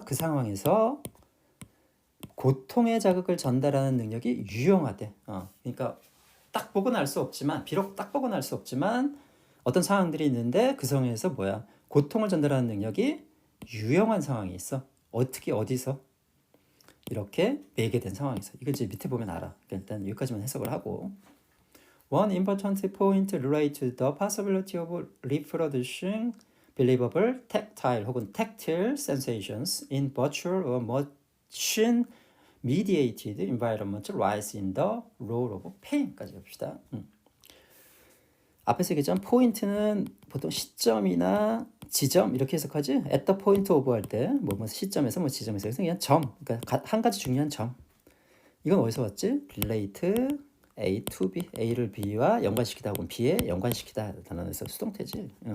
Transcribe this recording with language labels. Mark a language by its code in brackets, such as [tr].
[ko] 그 상황에서 고통의 자극을 전달하는 능력이 유용하대. 그러니까 딱 보고는 알 수 없지만 비록 딱 보고는 알 수 없지만 어떤 상황들이 있는데 그 상황에서 뭐야? 고통을 전달하는 능력이 유용한 상황이 있어. 어떻게 어디서? 이렇게 매개된 상황에서. 이걸 이제 밑에 보면 알아. 그러니까 일단 여기까지만 해석을 하고 [en] One important point related to the possibility of reproducing believable, tactile [ko] 혹은 [en] tactile sensations in virtual or machine mediated environment lies in the role of pain까지 [ko] 봅시다. 앞에서 얘기했지만 포인트는 보통 시점이나 지점 이렇게 해석하지. [en] at the point of [ko] 할 때 뭐 시점에서 뭐 지점에서 그냥 점. 그러니까 한 가지 중요한 점. 이건 어디서 왔지? [en] relate A to B, [ko] A를 B와 연관시키다 혹은 B에 연관시키다 단어에서 수동태지.